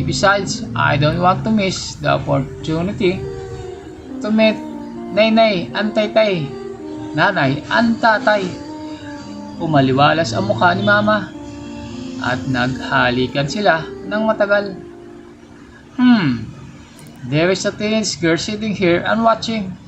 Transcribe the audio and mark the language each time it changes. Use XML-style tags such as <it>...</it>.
<en>Besides, I don't want to miss the opportunity to meet Nainay and Taytay. Nanay and Tatay.</en> <tl>Umaliwalas ang mukha ni mama. At naghalikan sila ng matagal.</tl> <en>There is a teenage girl sitting here and watching.</en>